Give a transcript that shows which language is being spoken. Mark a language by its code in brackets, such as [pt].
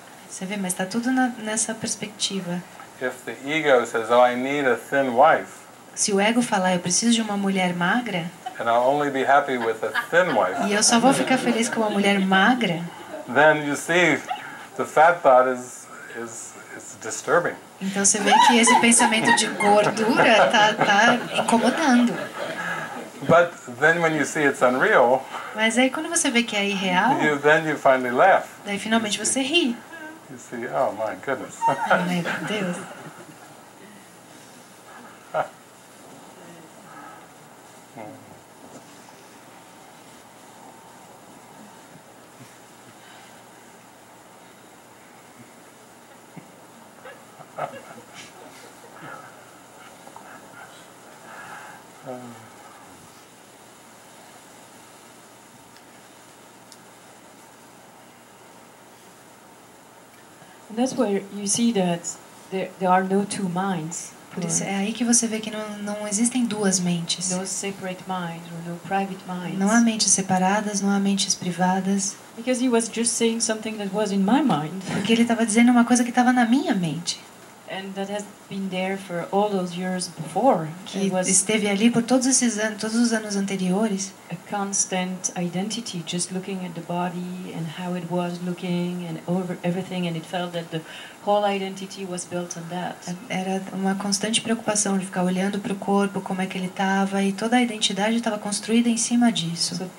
[pt] Você vê, mas está tudo nessa perspectiva. [en] If the ego says, oh, I need a thin wife, [pt] Se o ego falar, eu preciso de uma mulher magra, [en] and I'll only be happy with a thin wife, [pt] e eu só vou ficar feliz com uma mulher magra, [en] then you see the fat thought is disturbing. [pt] então você vê que esse pensamento de gordura tá incomodando. [en] But then when you see it's unreal, [pt] Mas aí quando você vê que é irreal, [en] then you finally laugh. [pt] daí finalmente você ri. [en] You see, oh my goodness. [pt] Ai, meu Deus. [en] And that's where you see that there are no two minds. [pt] Por isso é aí que você vê que não existem duas mentes. [en] No separate mind or no private minds. [pt] Não há mentes separadas, não há mentes privadas. [en] Because he was just saying something that was in my mind. [pt] Porque ele estava dizendo uma coisa que estava na minha mente. [en] And that has been there for all those years before. [pt] Que esteve ali por todos esses anos, todos os anos anteriores. [en] A constant identity, just looking at the body and how it was looking and over everything, and it felt that the whole identity was built on that. [pt] Era uma constante preocupação de ficar olhando para o corpo, como é que ele estava, e toda a identidade estava construída em cima disso.